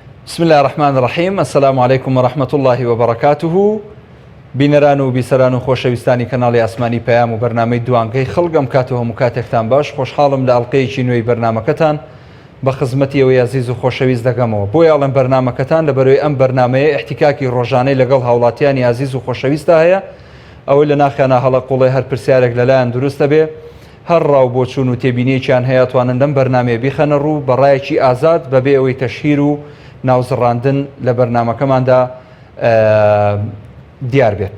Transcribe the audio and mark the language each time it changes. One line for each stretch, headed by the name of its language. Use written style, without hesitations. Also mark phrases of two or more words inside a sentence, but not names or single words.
Arabic: بسم الله الرحمن الرحیم. السلام علیکم ورحمة الله وبركاته.
Central Kurdish: بینەران و بیسەران و خۆشەویستانی کەناڵی ئاسمانی پەیام و بەرنامەی دوانگەی خەڵگەم کات و هەموو کاتێکتان باش. خۆشحاڵم لە ئەڵقەیەکی نوێی بەرنامەکەتان بە خزمەتیەوەی عزیز و خۆشەویست دەگەمەوە. بۆ یاڵێن بەرنامەکەتان لەبەرەوەی ئەم بەرنامەیە احتیکاکی ڕۆژانەی لەگەڵ هاوڵاتیانی عزیز و خۆشەویستە هەیە، ئەوەی لە ناخیانە هەڵە قوڵێ هەر پرسیارێک لەلایەن دروستە بێ، هەر ڕاو بۆچوون و تێبینیەکیان هەیە توانن لەم بەرنامەیە بیخەنە ڕوو بەڕایەکی ئازاد بەبێ ئەوەی تەشهیر و ناوزڕاندن لە بەرنامەکەماندا دیار بێت.